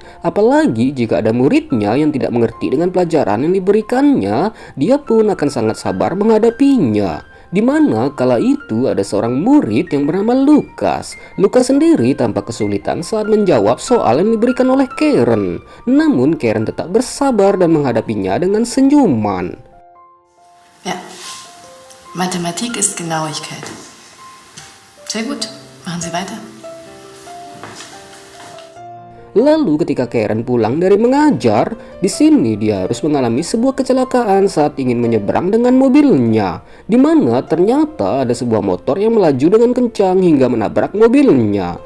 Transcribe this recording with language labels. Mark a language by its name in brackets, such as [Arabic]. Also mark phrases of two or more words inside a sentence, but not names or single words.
[Indonesian] Apalagi jika ada muridnya yang tidak mengerti dengan pelajaran yang diberikannya, dia pun akan sangat sabar menghadapinya. Di mana kala itu ada seorang murid yang bernama Lukas. Lukas sendiri tampak kesulitan saat menjawab soal yang diberikan oleh Karen. Namun Karen tetap bersabar dan menghadapinya dengan senyuman. [German] Ja, Mathematik ist Genauigkeit. Sehr gut, machen Sie weiter. [Indonesian] Lalu ketika Karen pulang dari mengajar, di sini dia harus mengalami sebuah kecelakaan saat ingin menyeberang dengan mobilnya, di mana ternyata ada sebuah motor yang melaju dengan kencang hingga menabrak mobilnya.